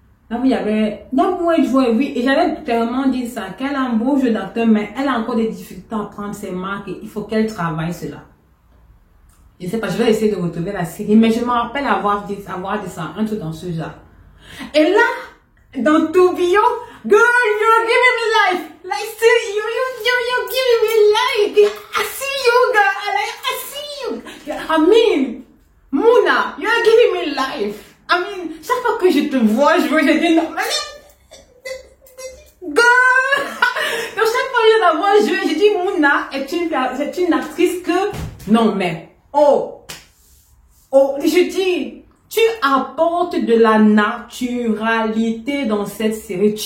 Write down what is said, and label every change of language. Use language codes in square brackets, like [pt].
[fr] Là où elle jouait, oui. Et j'avais clairement dit ça, qu'elle a un beau jeu d'acteur, mais elle a encore des difficultés à prendre ses marques et il faut qu'elle travaille cela. Je sais pas, je vais essayer de retrouver la série, mais je me rappelle avoir dit ça, un truc dans ce genre. [en] Et là, dans Tourbillon, girl, you're giving me life. Like, see, you're giving me life. I see you, girl. Like, I see you. I mean, Mouna, you're giving me life. [fr] I mean, chaque fois que je te vois jouer, je dis non, girl. Donc, chaque fois que je la vois jouer, je dis Mouna est une actrice que, non, mais, je dis, tu apportes de la naturalité dans cette série.